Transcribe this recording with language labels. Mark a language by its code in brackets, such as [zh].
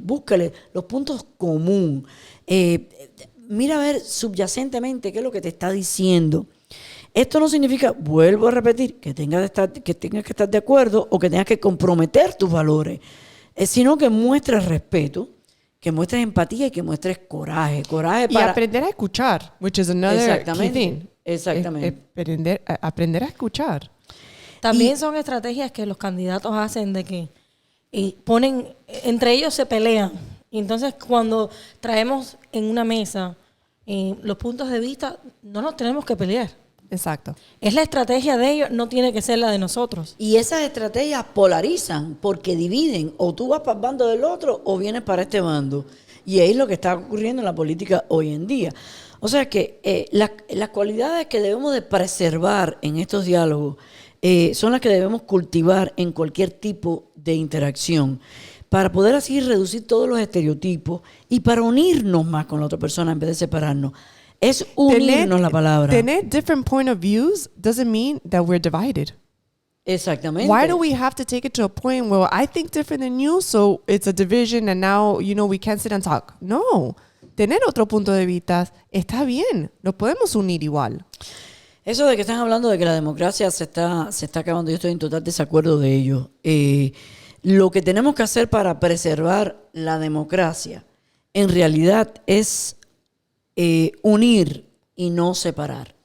[es] Búscale los puntos común. Mira a ver subyacentemente qué es lo que te está diciendo. Esto no significa, vuelvo a repetir, que tengas que estar de acuerdo o que tengas que comprometer tus valores, sino que muestres respeto, que muestres empatía y que muestres coraje. Y aprender a escuchar, [en] which is another key thing. [es] Exactamente. Aprender a escuchar. También son estrategias que los candidatos hacen de que ponen, entre ellos se pelean. Y entonces cuando traemos en una mesa los puntos de vista, no nos tenemos que pelear. Exacto. Es la estrategia de ellos, no tiene que ser la de nosotros. Y esas estrategias polarizan porque dividen. O tú vas para el bando del otro o vienes para este bando. Y ahí es lo que está ocurriendo en la política hoy en día. O sea que las cualidades que debemos de preservar en estos diálogos son las que debemos cultivar en cualquier tipo de interacción para poder así reducir todos los estereotipos y para unirnos más con la otra persona en vez de separarnos. Es unirnos la palabra. Tener [en] different point of views doesn't mean that we're divided. [es] Exactamente. [en] Why do we have to take it to a point where I think different than you, so it's a division and now, we can't sit and talk? [es] No. Tener otro punto de vista está bien. Nos podemos unir igual. Eso de que están hablando de que la democracia se está acabando, yo estoy en total desacuerdo de ello. Lo que tenemos que hacer para preservar la democracia, en realidad es unir y no separar.